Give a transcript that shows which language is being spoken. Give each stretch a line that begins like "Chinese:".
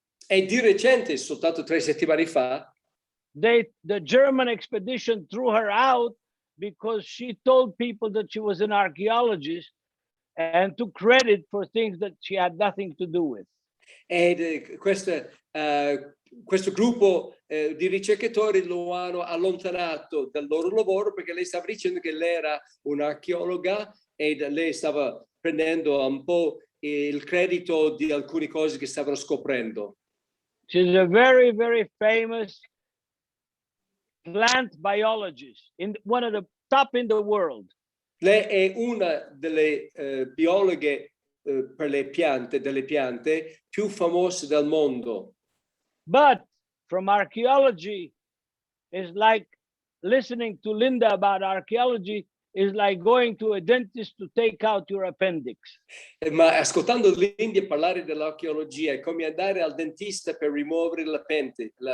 Italian: e di recente, soltanto 3 settimane fa,
English: the German expedition threw her out because she told people that she was an archaeologist and took credit for things that she had nothing to do with.
Italian: Ed questo gruppo di ricercatori lo hanno allontanato dal loro lavoro perché lei stava dicendo che lei era un'archeologa e lei stava prendendo un po' il credito di alcune cose che stavano scoprendo.
English: She's a very, very famous plant biologist, one of the top in the world.
Italian: Lei è una delle biologhe per le piante, delle piante più famose del mondo.
English: But from archaeology is like listening to Linda about archaeology is like going to a dentist to take out your appendix.
Italian: Ma ascoltando Linda parlare dell'archeologia è come andare al dentista per rimuovere l'appendice.